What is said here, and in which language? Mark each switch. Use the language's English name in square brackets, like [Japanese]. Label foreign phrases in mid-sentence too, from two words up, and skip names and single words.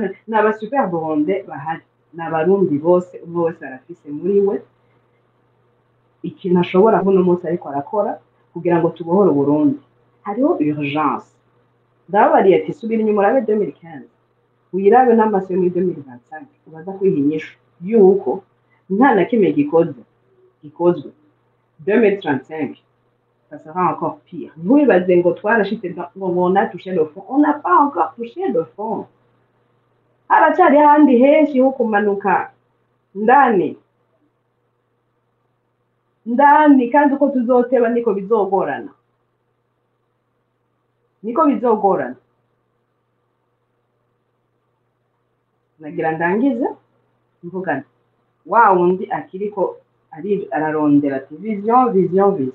[Rundi] Nta ba superbonde bahari. Ni abarundi bose, umwe wese arafise muri we ikintu ashobora kuno munsi ariko arakora kugira ngo tubohore Burundi. Hariho urgence. Ndababariye ati subira inyuma urabe 2015 uyirabe n'amaso yo muri 2025 ubaza kwihinyisha yuko nta na kimwe gikozwe 2035 [French] ça sera encore pire. [Rundi] Ntiwibaze ngo twarashitse ngo [French] on a touché le fond. On n'a pas encore touché le fond. [Rundi] Haracyari handi henshi ho kumanuka ndani kandi uko tuzoteba niko bizogorana. Nagira ndangize mvugana wa wundi akiriko ararondera ati vision.